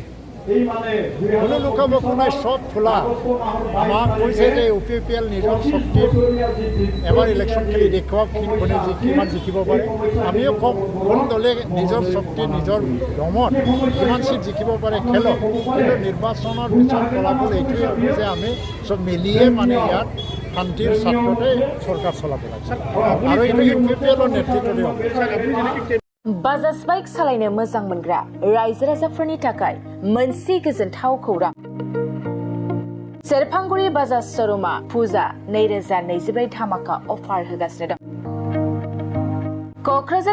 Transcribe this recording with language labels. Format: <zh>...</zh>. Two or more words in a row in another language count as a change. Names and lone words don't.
<as>কোনো লুকা-ভাকু নাই চব খোলা আমাক কৈছে যে UPPL নিজৰ শক্তিত এবাৰ ইলেকশ্যন খেলি দেখুৱাওক কোনে কিমান জিকিব পাৰে আমিও কওঁ কোন দলে নিজৰ শক্তি নিজৰ দমত কিমান চিট জিকিব পাৰে খেলক কিন্তু নিৰ্বাচনৰ পিছত ফলাফল এইটোৱে হ'ব যে আমি চব মিলিয়ে মানে ইয়াত শান্তিৰ স্বাৰ্থতে চৰকাৰ চলাব লাগে আৰু এইটো UPPLৰ নেতৃত্বতে হ'ব</as> <brx>बाजाज बाइक सालायनो मोजां मोनग्रा रायजो राजाफोरनि थाखाय मोनसे गोजोनथाव खौरां सेरफांगुरि बाजाज शोरूमा फुजा 2024 धामाका अफार होगासिनो दं क'क्राझार</brx>